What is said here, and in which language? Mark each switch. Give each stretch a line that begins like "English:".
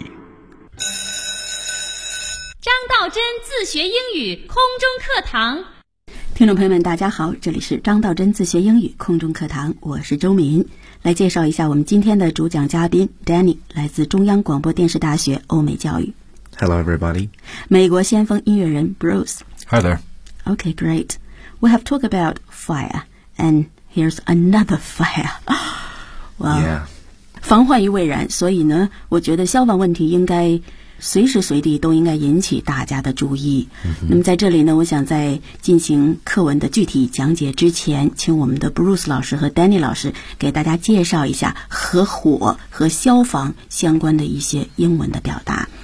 Chinese: 张道真自学英语空中课堂。听众朋友们，大家好，这里是张道真自学英语空中课堂，我是周敏。来介绍一下我们今天的主讲嘉宾 Danny， 来自中央广播电视大学欧美教育。
English: Hello, everybody.
Chinese: 美国先锋音乐人 Bruce.
English: Hi there. Okay, great. We have talked about fire, and here's another fire. Well, yeah.
Chinese: 防患于未然，所以呢，我觉得消防问题应该随时随地都应该引起大家的注意。 Mm-hmm. 那么在这里呢，我想在进行课文的具体讲解之前，请我们的 Bruce 老师和 Danny 老师给大家介绍一下和火和消防相关的一些英文的表达。